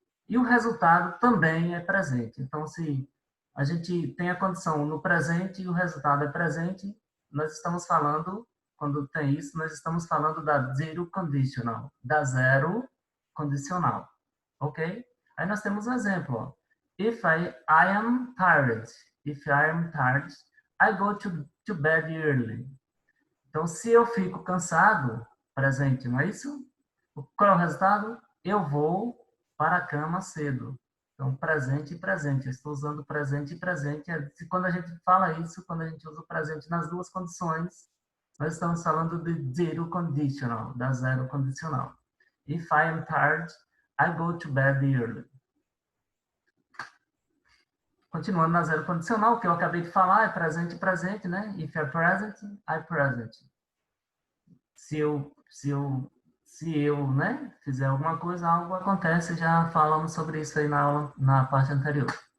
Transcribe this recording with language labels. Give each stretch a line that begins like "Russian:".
Portuguese: E o resultado também é presente. Então, se a gente tem a condição no presente e o resultado é presente, nós estamos falando, quando tem isso, nós estamos falando da zero conditional, da zero condicional. Ok? Aí nós temos um exemplo. Ó.
English: I am tired, if I am tired, I go to bed early.
Portuguese: Então, se eu fico cansado, presente, não é isso? Qual é o resultado? Eu vou para a cama cedo. Então, presente e presente. Eu estou usando presente e presente. Quando a gente fala isso, quando a gente usa o presente nas duas condições, nós estamos falando de zero conditional, da zero condicional.
English: If I am tired, I go to bed early.
Portuguese: Continuando na zero condicional, o que eu acabei de falar é presente e presente, né?
English: If I present, I present.
Portuguese: Se eu né, fizer alguma coisa, algo acontece, já falamos sobre isso aí na aula, na parte anterior.